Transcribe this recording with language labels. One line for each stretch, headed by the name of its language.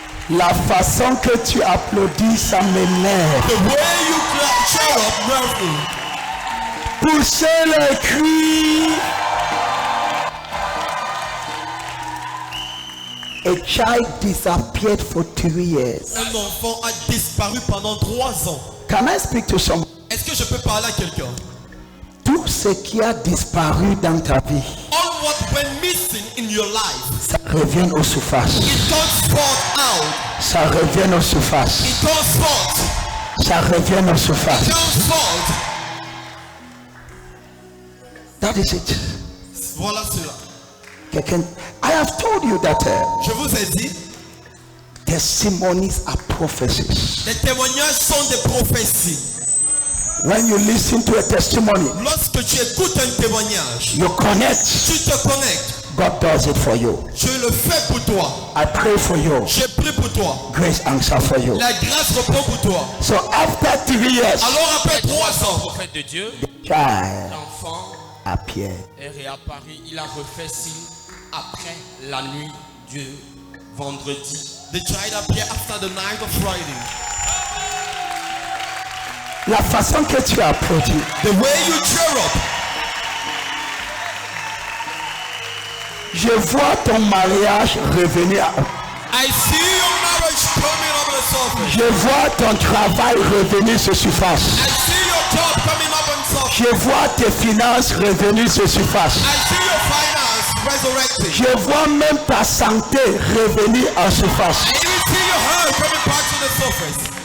French: la façon que tu applaudis, ça m'énerve.
English: The way you cheer up nerves me.
French: Poussez le cri.
English: A child disappeared for 3 years.
French: Un enfant a disparu pendant 3 ans.
English: Can I speak to someone?
French: Est-ce que je peux parler à quelqu'un? Tout ce qui a disparu dans ta vie,
English: All what went missing in your life,
French: ça revient aux surfaces.
English: it comes forth out.
French: Ça revient aux surfaces.
English: It comes forth.
French: Ça revient aux surfaces.
English: It comes forth. That is it.
French: Voilà cela. Quelqu'un,
English: I have told you that
French: Je vous ai dit,
English: testimonies are prophecies.
French: les témoignages sont des prophéties.
English: When you listen to a testimony,
French: Lorsque tu écoutes un témoignage,
English: you connect.
French: tu te connectes.
English: God does it for you.
French: Je le fais pour toi.
English: I pray for you.
French: Je prie pour toi.
English: Grace answer for you.
French: La grâce reprend pour toi.
English: So after 3 years,
French: Alors après 3 ans, Prophète de Dieu,
English: child
French: l'enfant
English: appeared.
French: est réapparu. Il a refait signe après la nuit du vendredi.
English: the child appeared after the night of Friday.
French: La façon que tu applaudis,
English: The way you cheer up,
French: je vois ton mariage revenir.
English: I see your marriage coming up on the surface.
French: Je vois ton travail revenir sur surface.
English: I see your job coming up on the surface.
French: Je vois tes finances revenir sur surface.
English: I see your finance resurrecting.
French: Je vois même ta santé revenir en surface.
English: I even see your health coming back to the surface.